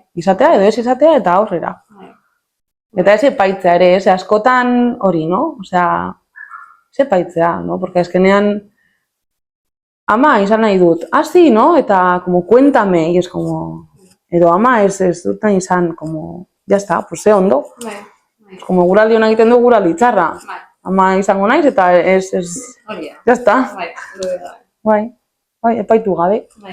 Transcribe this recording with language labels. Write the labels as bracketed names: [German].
[Basque] Izatea edo ez izatea eta aurrera. Eta ez epaitzea ere, askotan hori, no? Osea, ez epaitzea, no? Porque azkenean ama izan nahi dut, sí, no? Eta [Spanish] como cuéntame, y es como, [Basque] edo ama ez dut nahi izan, [Spanish] como, ya está, pues [Basque] ze ondo. Como guraldi hona egiten du guraldi txarra. Ama izango naiz eta ez, ya está. Bai, epaitu gabe.